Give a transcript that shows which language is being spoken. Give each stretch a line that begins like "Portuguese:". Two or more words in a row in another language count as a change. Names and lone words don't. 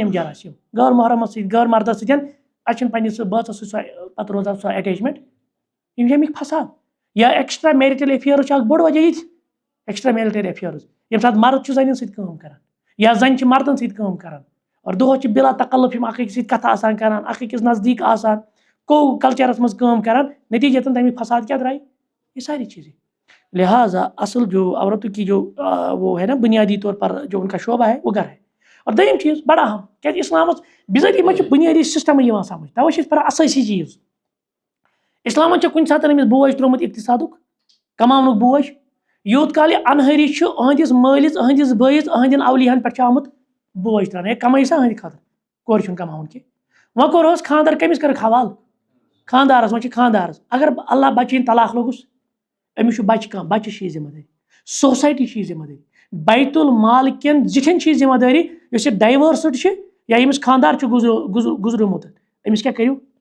Kashmiri: یِم جراثیٖم غٲر محرمس سۭتۍ غٲر مردس سۭتۍ اَسہِ چھُنہٕ پننِس بٲژس سۭتۍ سۄ پتہٕ روزان سۄ اٹیچمنٹ یِم چھِ اَمِکۍ پھسان یا
English: extra marital affairs
Kashmiri: چھِ اکھ بوٚڑ وجہ یہِ
English: extra marital affairs
Kashmiri: ییٚمہِ ساتہٕ مرد چھُ زَنٮ۪ن سۭتۍ کٲم کران یا زَنہِ چھِ مردن سۭتۍ کٲم کران اور دۄہس چھِ بِلا تکلُف یِم اکھ أکِس سۭتۍ کتھٕ آسان کران اکھ أکِس نزدیٖک آسان کو کلچرس منٛز کٲم کران نتیجتاً تَمِکۍ فساد کیا درٛاے
Urdu: یہ ساری چیزیں لہٰذا اصل جو عورتوں کی جو وہ ہے نا بنیادی طور پر جو ان کا شعبہ ہے وہ گھر ہے اور
Kashmiri: دوٚیِم چیٖز بڑا اہم کیازِ اسلامس بِذٲتی منٛز چھُ بُنیٲدی سسٹمٕے یِوان سمجھ تَوے چھِ أسۍ پران اسٲسی چیٖز اسلامن چھُ کُنہِ ساتہٕ أمِس بوج تروومُت اقتصادُک کماونُک بوج یوٗت کال یہِ انہٲری چھُ أہنٛدِس مٲلِس أہنٛدِس بٲیِس أہنٛدٮ۪ن اولِیاہن پٮ۪ٹھ چھُ آمُت بوج تراونہٕ ہے کمٲے سا أہنٛدِ خٲطرٕ کورِ چھُنہٕ کماوُن کینٛہہ وۄنۍ کوٚرہوس خاندر کٔمِس کٔرٕکھ حوالہٕ خاندارس وۄنۍ چھِ خاندارس اگر اللہ بچٲیِن طلاق لوٚگُس أمِس چھُ بچہِ کانٛہہ بچہِ چھِ یہِ ذمہٕ دٲری سوسایٹی چھِ یہِ ذمہٕ دٲری بیت المال کٮ۪ن زِٹھٮ۪ن چھِ یہِ ذمہٕ دٲری یُس یہِ ڈایوٲرسٕڈ چھِ یا ییٚمِس خاندار چھُ گُزریومُت أمِس کیاہ کٔرِو